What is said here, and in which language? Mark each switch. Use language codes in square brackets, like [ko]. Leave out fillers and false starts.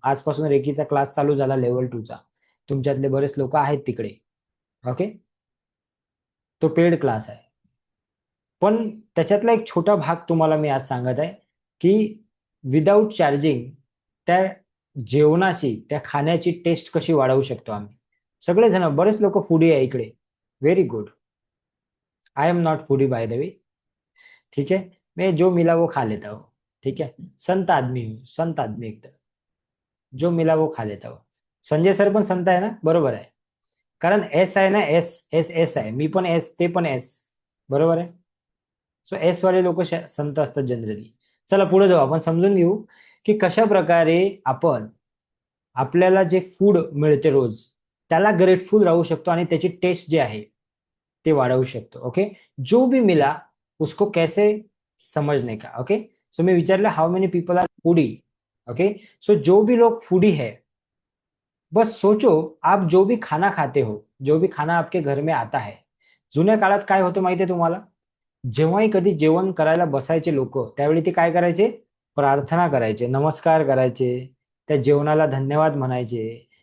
[mr] आजपासून रेकीचा क्लास चालू झाला लेवल 2चा. तुमच्यातले बरेच लोक आहेत तिकडे. ओके. तो पेड क्लास आहे. पण त्याच्यातला एक छोटा भाग तुम्हाला मी आज सांगत आहे की विदाऊट चार्जिंग त्या जेवणाची, त्या खाण्याची टेस्ट कशी वाढवू शकतो आम्ही. सगळेजण, बरेच लोक फूडी आहे इकडे. [en] Very good. I am not foodie by the way. [hi] ठीक है, मैं जो मिला वो खा लेता हूँ. ठीक है, संत आदमी हूँ, संत आदमी एकदम. जो मिला वो खा लेता हूँ. [mr] संजय सर पण संत आहे ना, बरोबर आहे. कारण एस आहे ना, एस एस एस आहे, मी पण एस, ते पण एस. बरोबर आहे. सो एस वाले लोक संत असतात जनरली. चला पुढे जाऊ, आपण समजून घेऊ की कशा प्रकारे आपण आपल्याला जे फूड मिळते रोज त्याला ग्रेटफुल राहू शकतो आणि त्याची टेस्ट जे आहे ते वाढवू शकतो. ओके. [hi] जो भी मिला उसको कैसे समझने का. ओके. [en] So मैं विचारलं how many people are foodie. Okay. [hi] सो जो भी लोग फूडी है, बस सोचो आप जो भी खाना खाते हो, जो भी खाना आपके घर में आता है, [mr] जुन्या काळात काय होतं माहितीये तुम्हाला, जेव्हाही कधी जेवण करायला बसायचे लोक त्यावेळी ते काय करायचे, प्रार्थना करायचे, नमस्कार करायचे, त्या जेवणाला धन्यवाद म्हणायचे.